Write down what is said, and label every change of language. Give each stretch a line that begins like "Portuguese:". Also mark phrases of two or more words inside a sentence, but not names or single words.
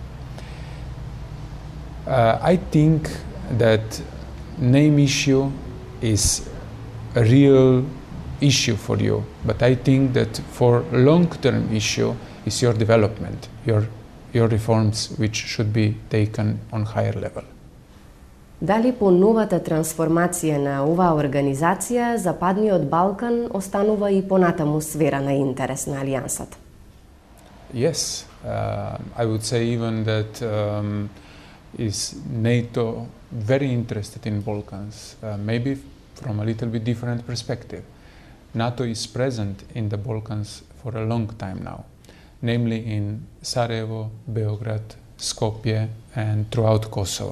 English: I think that name issue is a real issue for you, but I think that for long-term issue is your development, your reforms which should be taken on higher level.
Macedonian: Дали по новата трансформација на оваа организација Западниот Балкан останува и понатаму сфера на интерес на Алијансата?
English: Yes, I would say even that is NATO very interested in Balkans, maybe from a little bit different perspective. NATO is present in the Balkans for a long time now, namely in Sarajevo, Beograd, Skopje and throughout Kosovo.